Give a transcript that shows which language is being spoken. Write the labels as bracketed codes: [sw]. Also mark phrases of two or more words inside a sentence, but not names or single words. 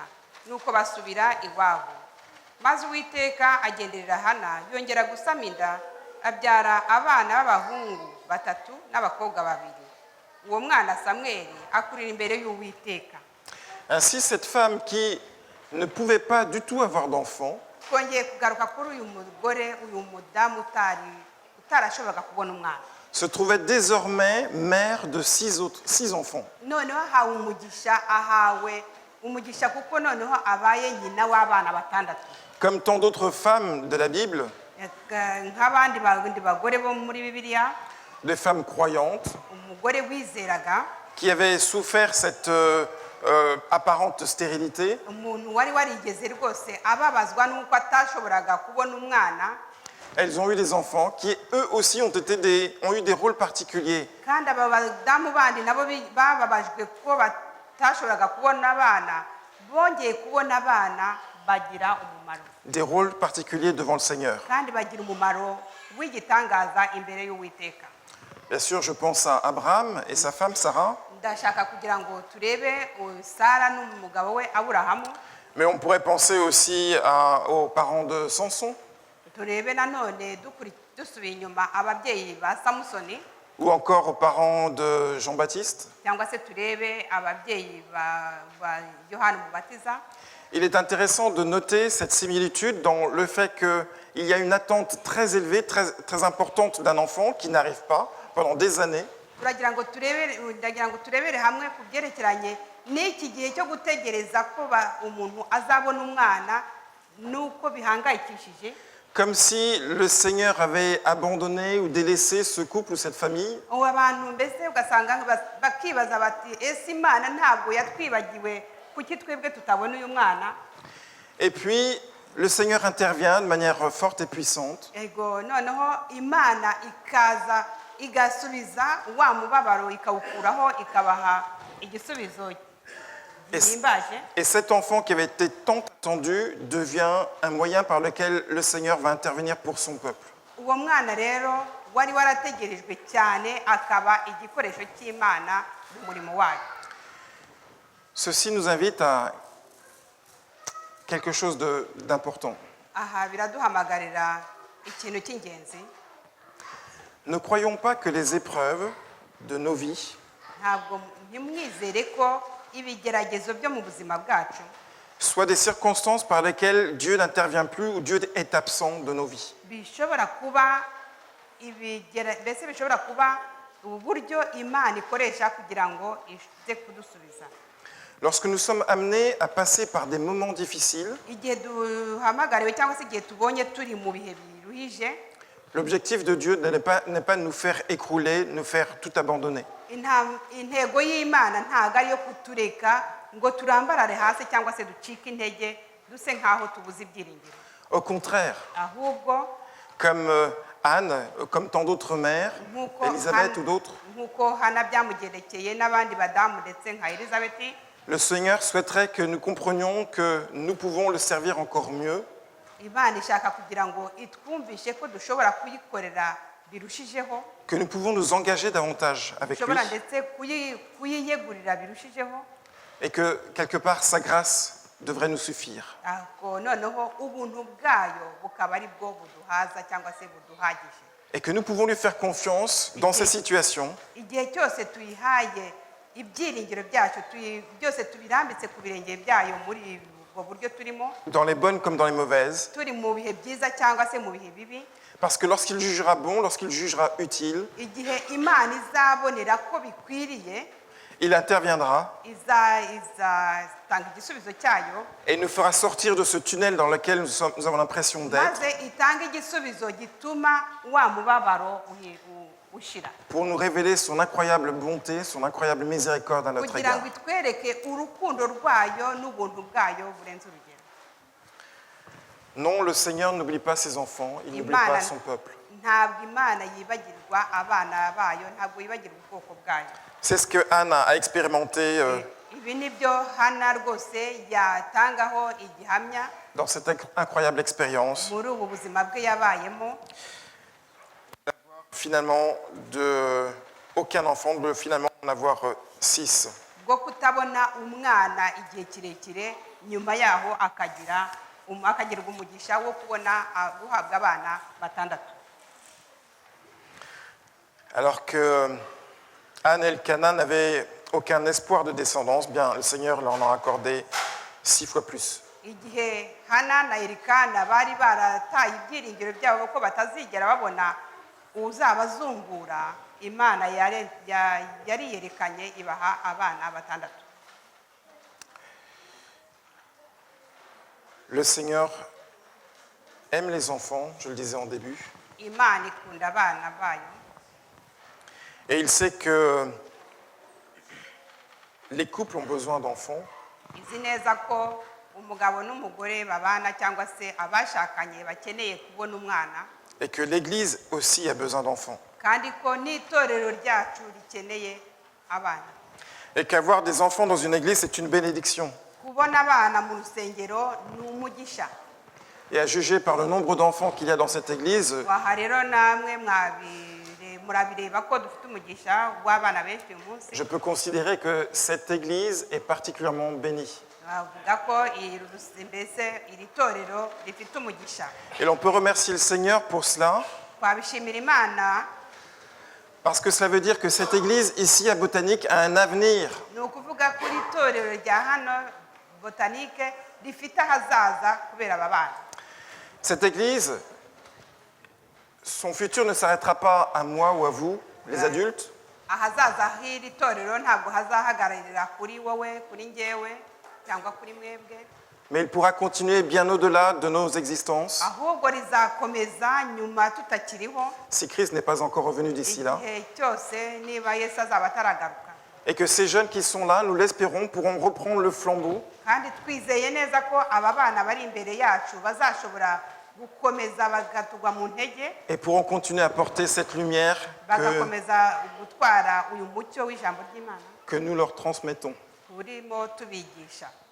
[rw] Nuko basubira iwabo. Maze Uwiteka agenderera Hana yongera gusama inda abyara abana b'abahungu 3 n'abakobwa 2. Uwo mwana Samweli akurira imbere y'Uwiteka. [fr] Ainsi, cette femme qui ne pouvait pas du tout avoir d'enfants [rw] Twongeye kugaruka kuri uyu mugore uyu mudamu utarashoboraga kubona umwana. [fr] se trouvait désormais mère de 6 enfants. [rw] Noneho ahawe umugisha kuko noneho abaye nyina w'abana 6. [fr] Comme tant d'autres femmes de la Bible, [rw] Nk'abandi bagore bo muri Bibiliya, [fr] des femmes croyantes [rw] umugore wizeraga, [fr] qui avaient souffert cette apparente stérilité, [rw] umuntu wari warigeze rwose ababazwa n'uko atashoboraga kubona umwana, [fr] elles ont eu des enfants qui eux aussi ont eu des rôles particuliers. [rw] kandi aba badamu bandi nabo bababajwe ko batashoboraga kubona abana, bongeye kubona abana bagira umumaro, [fr] Des rôles particuliers devant le Seigneur. [rw] kandi bagira umumaro w'igitangaza imbere y'Uwiteka. [fr] Bien sûr, je pense à Abraham et sa femme Sarah, [rw] Ndashaka kugira ngo turebe Sara n'umugabo we Aburahamu, [fr] mais on pourrait penser aussi aux parents de Samson [rw] turebe nanone dusubiye inyuma ababyeyi ba Samusoni, [fr] ou encore aux parents de Jean-Baptiste. [rw] cyangwa se turebe ababyeyi ba Yohana Umubatiza. [fr] Il est intéressant de noter cette similitude dans le fait qu'il y a une attente très élevée, très importante d'un enfant qui n'arrive pas pendant des années. [rw] ndagira ngo turebere hamwe ku byerekeranye n'iki gihe cyo gutegereza ko umuntu azabona umwana nuko bihangayikishije, [fr] Comme si le Seigneur avait abandonné ou délaissé ce couple ou cette famille. [rw] abantu mbese ugasanga bakibaza bati ese Imana ntabwo yatwibagiwe kuki twebwe tutabona uyu mwana. [fr] Et puis, le Seigneur intervient de manière forte et puissante. [rw] Ego noneho Imana ikaza igasubiza wa mubabaro ikawukuraho ikabaha igisubizo gihimbaje. [fr] Et cet enfant qui avait été tant attendu devient un moyen par lequel le Seigneur va intervenir pour son peuple. [rw] Uwo mwana rero wari warategerejwe cyane akaba igikoresho cy'Imana mu murimo wayo. [fr] Ceci nous invite à quelque chose d'important. [rw] Aha biraduhamagarira ikintu cy'ingenzi. [fr] Ne croyons pas que les épreuves de nos vies [rw] Ntabwo ntimwizere ko ibigeragezo byo mu buzima bwacu [fr] soient des circonstances par lesquelles Dieu n'intervient plus ou Dieu est absent de nos vies. [rw] bishobora kuba mbese bishobora kuba uburyo Imana ikoresha kugira ngo ize kudusubiza. [fr] Lorsque nous sommes amenés à passer par des moments difficiles, [rw] Igihe duhamagariwe cyangwa se igihe tubonye turi mu bihe biruhije, [fr] l'objectif de Dieu n'est pas de nous faire écrouler, nous faire tout abandonner. [rw] intego y'Imana ntabwo ari iyo kutureka ngo turambarare hasi cyangwa se ducike intege duse nk'aho tubuze ibyiringiro. [fr] Au contraire, [rw] Ahubwo [fr] comme Anne, comme tant d'autres mères, Élisabeth ou d'autres, [rw] nk'uko Hana byamugerekeye n'abandi badamu ndetse nka Elizabeth, [fr] le Seigneur souhaiterait que nous comprenions que nous pouvons le servir encore mieux, [rw] Imana ishaka kugira ngo itwumvishe ko dushobora kuyikorera birushijeho, [fr] que nous pouvons nous engager davantage avec lui, [rw] dushobora ndetse kuyiyegurira birushijeho, [fr] et que quelque part sa grâce devrait nous suffire. [rw] ahubwo noneho ubuntu bwayo bukaba ari bwo buduhaza cyangwa se buduhagije. [fr] et que nous pouvons lui faire confiance dans ces situations, [rw] igihe cyose tuyihaye ibyiringiro byacu byose tubirambitse ku birenge byayo muri ubwo buryo turimo, [fr] dans les bonnes comme dans les mauvaises, [rw] turi mu bihe byiza cyangwa se mu bihe bibi, [fr] parce que lorsqu'il jugera bon, lorsqu'il jugera utile, [rw] igihe imana izabonera ko bikwiriye [fr] il interviendra [rw] izatanga igisubizo cyayo, [fr] et nous fera sortir de ce tunnel dans lequel nous avons l'impression d'être, [rw] maze itange igisubizo gituma wa mubabaro ushira, [fr] pour nous révéler son incroyable bonté, son incroyable miséricorde à notre [rw] kugira [fr] égard. [rw] ngo itwereke urukundo rwayo n'ubuntu bwayo burenze urugero. [fr] Non, le Seigneur n'oublie pas ses enfants, il n'oublie pas son peuple. [rw] Ntabwo imana yibagirwa abana bayo, ntabwo yibagirwa ubwoko bwayo. [fr] C'est ce que Anna a expérimenté [rw] Ibi nibyo Hana rwose yatangaho igihamya [fr] dans cette incroyable expérience, [rw] muri ubu buzima bwe yabayemo, [fr] finalement, aucun enfant, de finalement en avoir 6. [rw] bwo kutabona umwana igihe kirekire, nyuma yaho akagirwa umugisha wo kubona guhabwa abana batandatu. [fr] Alors que Anne et Elkana n'avaient aucun espoir de descendance, bien le Seigneur leur en a accordé 6 fois plus. [rw] Igihe Hana na Elikana bari barataye ibyiringiro byabo ko batazigera babona uzabazungura, imana yariyerekanye ibaha abana batandatu. [fr] Le Seigneur aime les enfants, je le disais en début, [rw] Imana ikunda abana bayo, [fr] et il sait que les couples ont besoin d'enfants, [rw] izi neza ko umugabo n'umugore babana cyangwa se abashakanye bakeneye kubona umwana, [fr] et que l'Église aussi a besoin d'enfants. [rw] kandi ko n'itorero ryacu rikeneye abana. [fr] Et qu'avoir des enfants dans une église, c'est une bénédiction. [rw] Kubona abana mu rusengero ni umugisha. [fr] Et à juger par le nombre d'enfants qu'il y a dans cette église, [rw] Waha rero namwe murabireba ko dufite umugisha w'abana benshi uyu munsi. [fr] je peux considérer que cette église est particulièrement bénie. [rw] Bavuga ko mbese iri torero rifite umugisha. [fr] Et l'on peut remercier le Seigneur pour cela, [rw] Twabishimira Imana, [fr] parce que cela veut dire que cette église ici à Botanique a un avenir. [rw] ni ukuvuga ko iri torero rya hano Botanike rifite ahazaza kubera aba bana. [fr] Cette église, son futur ne s'arrêtera pas à moi ou à vous, les adultes, [rw] Ahazaza h'iri torero ntabwo hazahagararira kuri wowe, kuri njyewe cyangwa kuri mwebwe, [fr] mais il pourra continuer bien au-delà de nos existences, [rw] ahubwo rizakomeza nyuma tutakiriho, [fr] si Christ n'est pas encore revenu d'ici là. [rw] igihe cyose niba Yesu azaba ataragaruka. [fr] Et que ces jeunes qui sont là, nous l'espérons, pourront reprendre le flambeau [rw] Kandi twizeye neza ko aba bana bari imbere yacu bazashobora gukomeza bagatugwa mu ntege, [fr] et pourront continuer à porter cette lumière [rw] bagakomeza gutwara uyu mucyo w'ijambo ry'Imana [fr] que nous leur transmettons. [rw] turimo tubigisha.